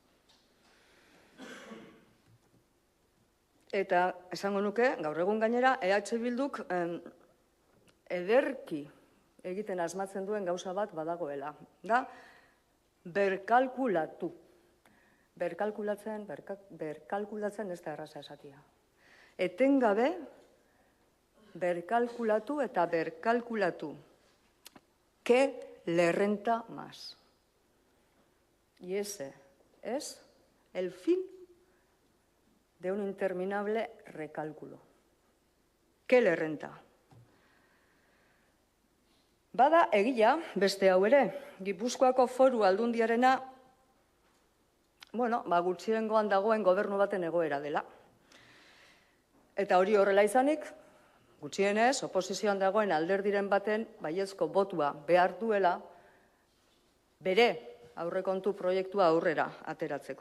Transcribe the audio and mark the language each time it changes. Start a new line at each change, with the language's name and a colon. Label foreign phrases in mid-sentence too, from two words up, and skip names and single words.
Basque: Eta esango nuke, gaur egun gainera, EH Bilduk ederki egiten asmatzen duen gauza bat badagoela. Da, berkalkulatu. Berkalkulatzen ez da erraza esatia. Etengabe, berkalkulatu eta berkalkulatu.
Spanish: ¿Qué le renta más? Y ese es el fin de un interminable recálculo. ¿Qué le renta?
Basque: Bada egia, beste hau ere, Gipuzkoako Foru Aldundiarena, gutxiengoan dagoen gobernu baten egoera dela. Eta hori horrela izanik, gutxienez, oposizioan dagoen alderdiren baten baiezko botua behar duela bere aurrekontu proiektua aurrera ateratzeko.